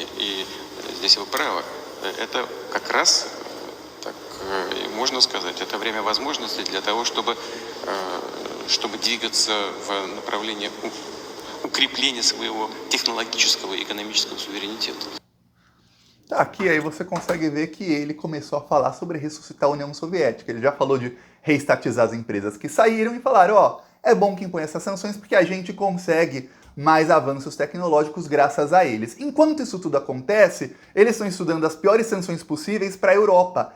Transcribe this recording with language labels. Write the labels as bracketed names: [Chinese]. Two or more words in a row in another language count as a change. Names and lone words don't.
[Russian] И здесь вы правы. Это как раз, так можно сказать, это время возможностей для того, чтобы двигаться в направлении укрепления своего технологического и экономического суверенитета. [Portuguese] Aqui aí você consegue ver que ele começou a falar sobre ressuscitar a União Soviética. Ele já falou de reestatizar as empresas que saíram e falaram, é bom que impõe essas sanções porque a gente consegue mais avanços tecnológicos graças a eles. Enquanto isso tudo acontece, eles estão estudando as piores sanções possíveis para a Europa.